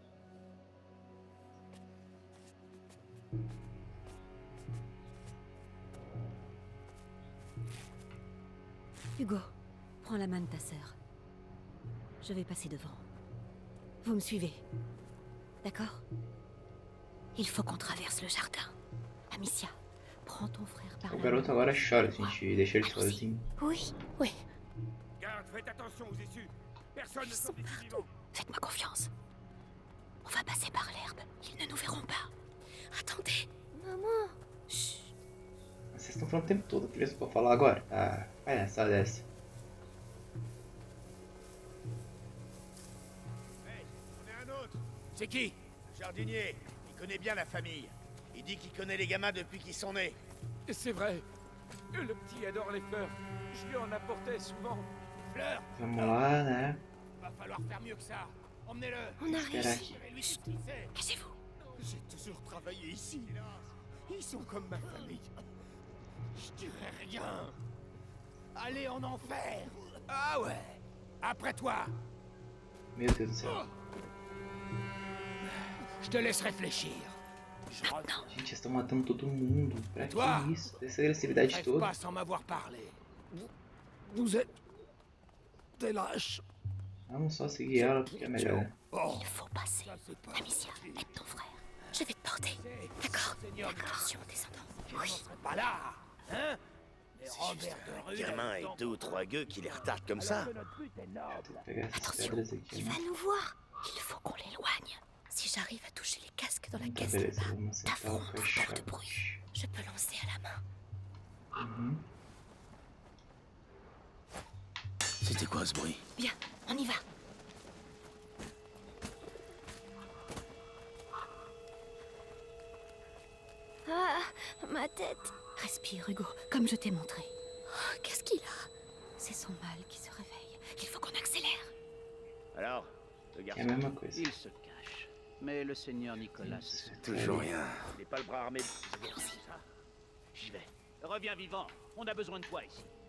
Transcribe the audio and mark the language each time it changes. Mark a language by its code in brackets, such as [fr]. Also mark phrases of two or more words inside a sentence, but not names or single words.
[fr] Hugo, prends la main de ta sœur. Je vais passer devant. Vous me suivez. D'accord? Il faut qu'on traverse le jardin. Amicia, prends ton frère par [pt] O [fr] la [pt] garoto [fr] main. [pt] agora chora se a gente deixa ele sozinho. [fr] Oui, Garde, faites attention aux issues. Personne ne ils sont sort d'ici vivant. faites-moi confiance. On va passer par l'herbe. Ils ne nous verront pas. Attendez. Maman. Chut. [pt] Vocês estão falando o tempo todo, por isso eu vou falar agora. Ah, palhaçada dessa. [fr] Hey, on est un autre. C'est qui? Le jardinier. Il connaît bien la famille. Il dit qu'il connaît les gamins depuis qu'ils sont nés. C'est vrai. Le petit adore les fleurs. Je lui en apportais souvent. Fleur, [pt] Vamos lá, né? [fr] va falloir faire mieux que ça. Emmenez-le. On a [pt] Espera [fr] réussi. [pt] aqui. [fr] Lui tout ce qu'il sait. Cachez-vous. J'ai toujours travaillé ici. Ils sont comme ma famille. Je dirai rien. Allez en enfer. Ah ouais. Après toi. [pt] Meu Deus do céu. [fr] Je te laisse réfléchir. Je reviens. [pt] Gente, vocês estão matando todo mundo. Pra [fr] Toi? [pt] que isso? Essa agressividade [fr] Rêve [pt] toda. [fr] pas sans m'avoir parlé. Vous êtes des lâches. [pt] Vamos só seguir ela porque é melhor. [fr] Oh, Il faut passer. ça c'est pas Amicia, aide ton frère. Je vais te porter. D'accord. Seigneur, Attention, descendant. je ne serai pas là, hein? Mais Robert de Rue Gamin et deux ou trois gueux qui les retardent comme ça. notre but est noble. [pt] Vou pegar essas [fr] Attention, [pt] pedras aqui, [fr] il [pt] né? [fr] va nous voir. Il faut qu'on l'éloigne. Si j'arrive à toucher les casques dans la [pt] Tá, [fr] caisse [pt] beleza, [fr] là-bas, [pt] vamos [fr] ta [pt] acertar o [fr] fronde porte [pt] caixote. [fr] bruit. je peux lancer à la main. Uhum. C'était quoi ce bruit? Bien, on y va. Ah, ma tête. Respire, Hugo, comme je t'ai montré. Oh, qu'est-ce qu'il a? C'est son mal qui se réveille. Il faut qu'on accélère. Alors, le [pt] É a [fr] garçon, [pt] mesma coisa. [fr] Il se cache. Mais le seigneur Nicolas se sent. toujours rien. Il n'est pas le bras armé de tout ça. J'y vais. Reviens vivant. On a besoin de toi ici.